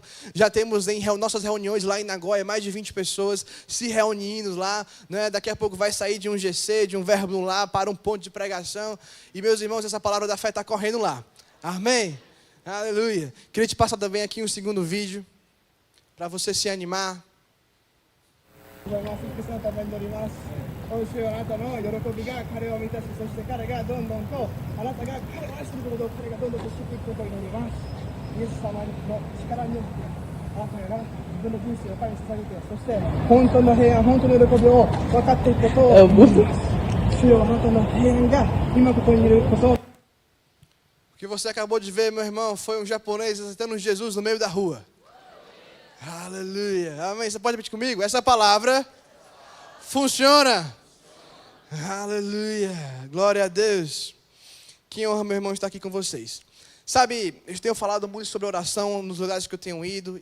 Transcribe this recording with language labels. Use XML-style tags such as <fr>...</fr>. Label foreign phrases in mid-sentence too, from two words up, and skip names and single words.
<pt>Já temos em nossas reuniões lá em Nagoya, mais de 20 pessoas se reunindo lá, né? Daqui a pouco vai sair de um GC, de um verbo lá, para um ponto de pregação. E meus irmãos, essa palavra da fé está correndo lá, amém? Aleluia! Queria te passar também aqui um segundo vídeo, para você se animar.</pt> <ja>今週あなたの喜びが彼を満たし、そして彼がどんどんとあなたが彼を愛していることを彼がどんどんと知っていくことを祈ります。イエス様の力によってあなたが自分の人生を彼に捧げて、そして本当の平安、本当の喜びを分かっていくことを祈ります。主よ、あなたの平安が今ここにいることを。</ja> <pt>O que você acabou de ver, meu irmão, foi um japonês aceitando Jesus no meio da rua. Aleluia. Amém. Você pode repetir comigo? Essa palavra funciona. Aleluia. Glória a Deus. Que honra, meu irmão, estar aqui com vocês. Sabe, eu tenho falado muito sobre oração nos lugares que eu tenho ido.</pt>